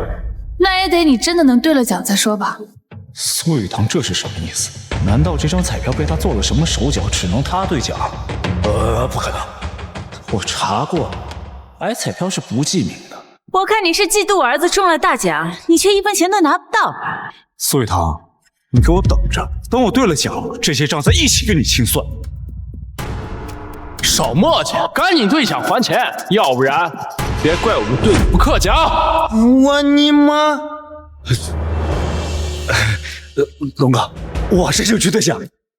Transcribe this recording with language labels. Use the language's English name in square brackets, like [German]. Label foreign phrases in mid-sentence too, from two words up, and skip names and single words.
[Chinese] 那也得你真的能兑了奖再说吧。苏雨堂，这是什么意思？难道这张彩票被他做了什么手脚，只能他兑奖？不可能！我查过，买彩票是不记名的。我看你是嫉妒我兒子中了大獎，你卻1分錢都拿不到。蘇雨堂，你給我等着，等我兌了獎，這些賬再一起跟你清算。少磨叽，趕緊兌獎還錢，要不然別怪我們對你不客氣啊！我你媽！龍哥，我這就去兌獎。